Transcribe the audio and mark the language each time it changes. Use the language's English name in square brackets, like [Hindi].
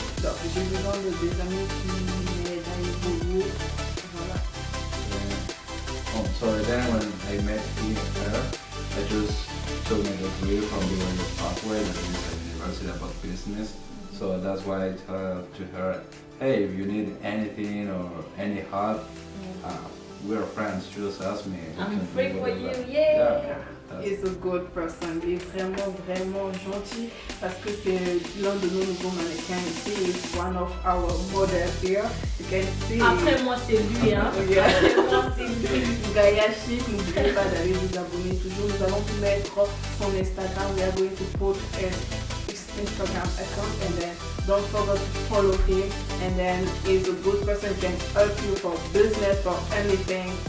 [French] Donc j'ai besoin de des amis qui m'aident à évoluer. Voilà. [English] Oh, sorry, then when I met her, I just took my degree from the Pathway, that is a university about business. So that's why I told to her, hey, if you need anything or any help, we're friends, just ask me. I'm free for you, Yeah. yeah. He's a good person. [French] Il est vraiment, vraiment gentil parce que c'est l'un de nos nouveaux mannequins ici. [English] He's one of our models here. You can see. [French] Après moi c'est lui, hein. [English] Yeah. [French] Après moi c'est lui. Gaia Chic, n'oubliez pas d'aller vous abonner toujours. Nous allons vous mettre son Instagram. [English] We are going to put his Instagram account and then don't forget to follow him. And then he's a good person who can help you for business, for anything.